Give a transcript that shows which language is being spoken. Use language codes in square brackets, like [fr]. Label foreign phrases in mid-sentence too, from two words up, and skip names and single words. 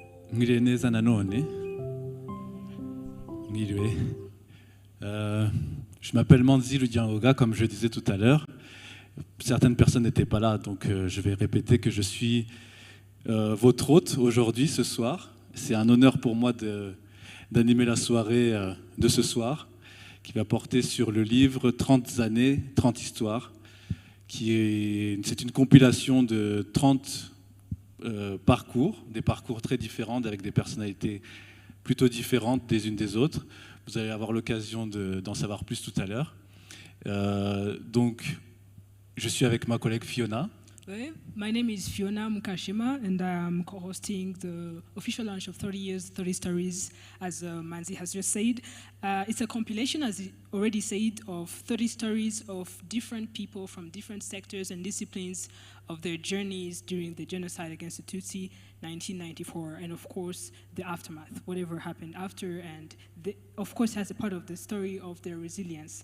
[rw] Mwiriwe neza nanone. Mwiriwe. [fr] Je m'appelle Manzi Ludiangoga, comme je disais tout à l'heure. Certaines personnes n'étaient pas là, donc je vais répéter que je suis votre hôte aujourd'hui, ce soir. C'est un honneur pour moi d'animer la soirée de ce soir, qui va porter sur le livre 30 années, 30 histoires, c'est une compilation de 30 parcours, des parcours très différents, avec des personnalités plutôt différentes des unes des autres. Vous allez avoir l'occasion d'en savoir plus tout à l'heure. Donc, je suis avec ma collègue Fiona. [en] My name is Fiona Mukashima, and I'm co-hosting the official launch of 30 Years, 30 Stories, as Manzi has just said. It's a compilation, as he already said, of 30 stories of different people from different sectors and disciplines of their journeys during the genocide against the Tutsi, 1994, and of course, the aftermath, whatever happened after, and of course, as a part of the story of their resilience.